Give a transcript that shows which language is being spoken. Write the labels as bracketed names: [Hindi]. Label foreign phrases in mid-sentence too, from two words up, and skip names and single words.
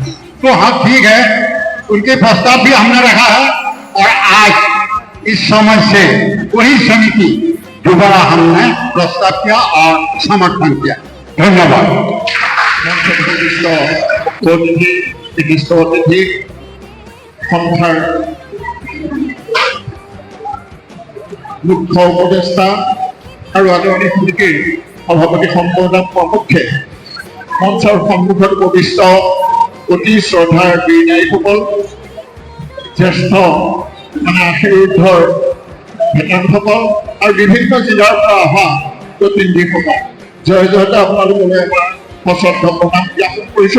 [Hindi] तो हाँ ठीक है, उनके प्रस्ताव भी हमने रखा है और आज इस समय से वही समिति दोबारा हमने प्रस्ताव किया और समर्थन किया। धन्यवाद। [Assamese] বিশিষ্ট অতিথি সন্থাৰ মুখ্য উপদেষ্টা আৰু আদৰণি সমিতিৰ সভাপতি সম্পাদক প্ৰমুখ্যে মঞ্চৰ সন্মুখত উপবিষ্ট অতি শ্ৰদ্ধাৰ বীৰ নাৰীসকল, জ্যেষ্ঠ আশীৰ্বাদৰ ভেটাৰসকল আৰু বিভিন্ন জিলাৰ পৰা অহা প্ৰতিনিধিসকল, জয় জয়তে আপোনালোকলৈ আমাৰ সশ্ৰদ্ধ প্ৰণাম জ্ঞাপন কৰিছোঁ।